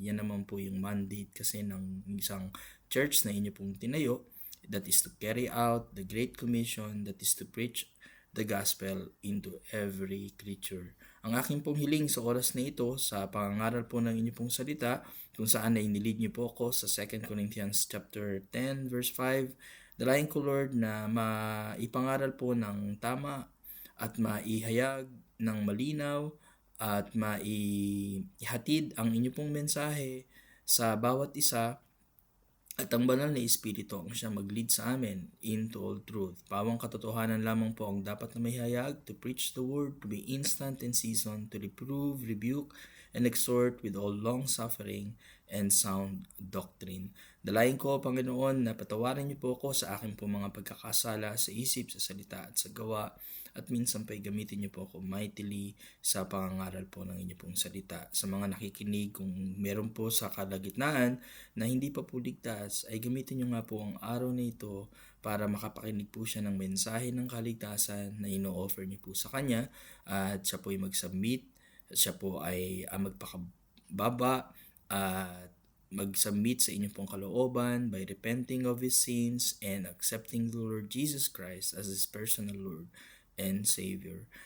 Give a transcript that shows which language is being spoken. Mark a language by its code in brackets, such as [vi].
[tl] Yan naman po yung mandate kasi ng isang church na inyo pong tinayo, [en] that is to carry out the Great Commission, that is to preach the gospel into every creature. [tl] Ang aking pong hiling sa oras na ito, sa pangangaral po ng inyo pong salita, kung saan na inilid niyo po ako sa 2 Corinthians chapter 10 verse 5, dalayan ko, Lord, na maipangaral po ng tama at maihayag ng malinaw at maihatid ang inyo pong mensahe sa bawat isa at ang banal na Espiritu ang siyang mag-lead sa amin [en] into all truth. [tl] Pawang katotohanan lamang po ang dapat na mahayag, [en] to preach the word, to be instant in season, to reprove, rebuke, and exhort with all long-suffering and sound doctrine. [tl] Dalayan ko, Panginoon, na patawarin niyo po ako sa aking po mga pagkakasala sa isip, sa salita at sa gawa, at minsan pa'y gamitin niyo po ako mightily sa pangangaral po ng inyo pong salita. Sa mga nakikinig, kung meron po sa kalagitnaan na hindi pa po ligtas, ay gamitin niyo nga po ang araw na ito para makapakinig po siya ng mensahe ng kaligtasan na ino-offer niyo po sa kanya at siya po ay mag-submit, siya po ay magpakababa at mag-submit sa inyong pong kalooban [en] by repenting of his sins and accepting the Lord Jesus Christ as his personal Lord and Savior.